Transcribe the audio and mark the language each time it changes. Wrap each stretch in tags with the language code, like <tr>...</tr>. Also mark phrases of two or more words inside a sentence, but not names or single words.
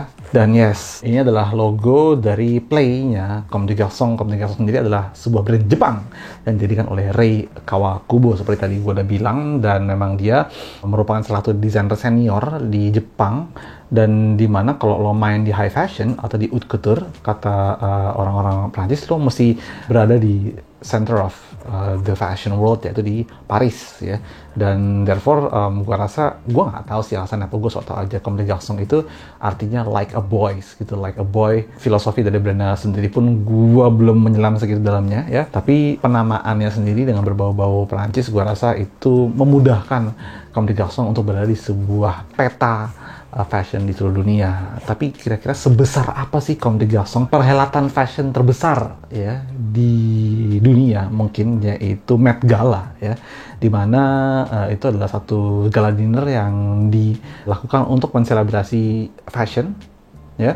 <id>Dan yes, ini adalah logo dari Play-nya Comme des Garçons. Comme des Garçons sendiri adalah sebuah brand Jepang yang didirikan oleh Rei Kawakubo seperti tadi gue udah bilang, dan memang dia merupakan salah satu desainer senior di Jepang. Dan dimana kalau lo main di</id> <en>high fashion</en> <id>atau di</id> <fr>haute couture,</fr> <id>kata orang-orang Prancis, lo mesti berada di</id> <en>center of the fashion world,</en> <id>yaitu di Paris ya. Dan therefore gue rasa, gue nggak tahu sih alasan apa, gue sok tau aja</id> <fr>Comme des Garçons</fr> <id>itu artinya</id> <en>like a boy</en> <id>gitu,</id> <en>like a boy.</en> <id>Filosofi dari brandnya sendiri pun gue belum menyelam segitu dalamnya ya, tapi penamaannya sendiri dengan berbau-bau Perancis, gue rasa itu memudahkan Comme des Garçons untuk berada di sebuah peta fashion di seluruh dunia. Tapi kira-kira sebesar apa sih Comme des Garçons, perhelatan fashion terbesar ya di dunia mungkin, yaitu Met Gala ya, dimana itu adalah satu</id> <en>gala dinner</en> <id>yang dilakukan untuk menselebrasi fashion ya.</id>